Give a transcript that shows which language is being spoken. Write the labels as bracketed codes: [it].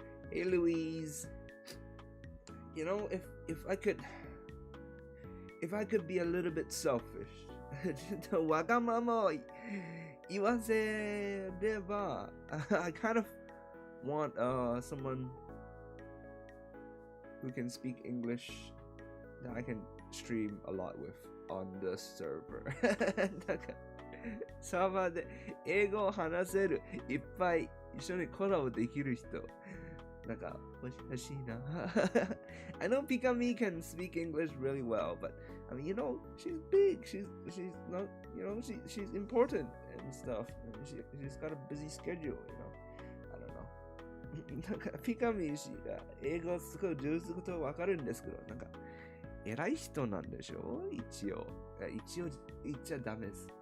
[en] Hey Louise, you know, if I could be a little bit selfish, [ja] わがままを言わせれば [en] I kind of want someone who can speak English that I can stream a lot with on the server. [ja] なんかサーバーで英語を話せる、いっぱい一緒にコラボできる人、なんか欲しいな。 [en] I know Pikami can speak English really well, but I mean, you know, she's big. She's not, you know, she's important and stuff. And she's got a busy schedule, you know. I don't know. [ja] なんかピカミ氏が英語すごい上手なことはわかるんですけど、なんか偉い人なんでしょ？一応言っちゃダメです。